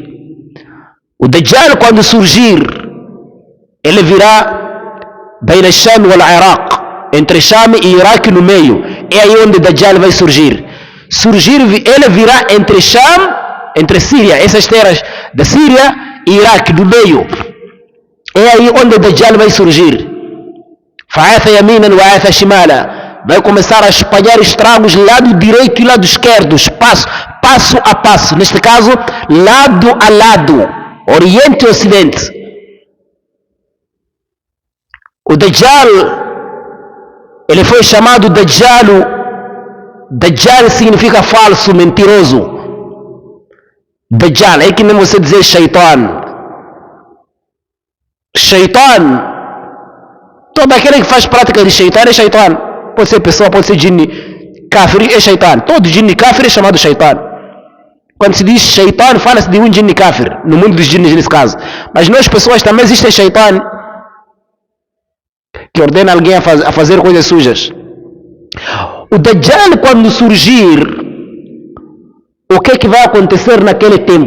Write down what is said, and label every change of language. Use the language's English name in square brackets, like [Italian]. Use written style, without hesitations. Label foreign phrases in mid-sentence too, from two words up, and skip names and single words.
[Portuguese] O Dajjal, quando surgir, ele virá beina Sham e Iraq, entre Sham e Iraque no meio. É aí onde o Dajjal vai surgir. Ele virá entre Sham, entre Síria, essas terras da Síria e Iraque no meio. É aí onde o Dajjal vai surgir. [Arabic] فعاث يمينا وعاث شمالا. [Portuguese] Vai começar a espalhar estragos lado direito e lado esquerdo, passo a passo. Neste caso, lado a lado, Oriente e Ocidente. O Dajjal, ele foi chamado Dajjal. Dajjal significa falso, mentiroso. Dajjal, é que nem você dizer Shaitan. Shaitan, todo aquele que faz prática de Shaitan é Shaitan. Pode ser pessoa, pode ser jinni. Kafir é Shaitan. Todo jinni kafir é chamado Shaitan. Quando se diz Shaitan, fala-se de um jinni kafir, no mundo dos jinnis nesse caso. Mas nós pessoas também existe Shaitan que ordena alguém a fazer coisas sujas. O Dajjal, quando surgir, o que é que vai acontecer naquele tempo?